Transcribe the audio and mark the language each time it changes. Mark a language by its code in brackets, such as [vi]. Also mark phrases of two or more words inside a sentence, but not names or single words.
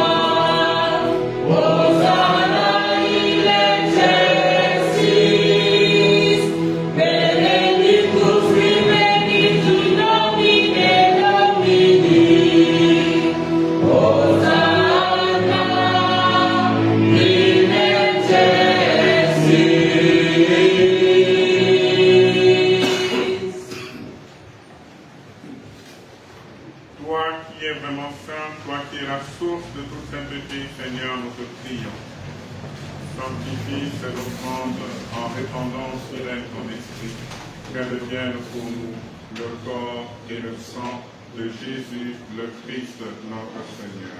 [la] Hosanna in excelsis, benedictus venitur in nomine Domini. Hosanna in excelsis. [fr] Toi qui es vraiment saint, toi qui es la source de toute sainteté, Seigneur, nous te prions. Sanctifie cette offrande en répandant sur elle ton esprit, qu'elle devienne pour nous le corps et le sang de Jésus, le Christ, notre Seigneur.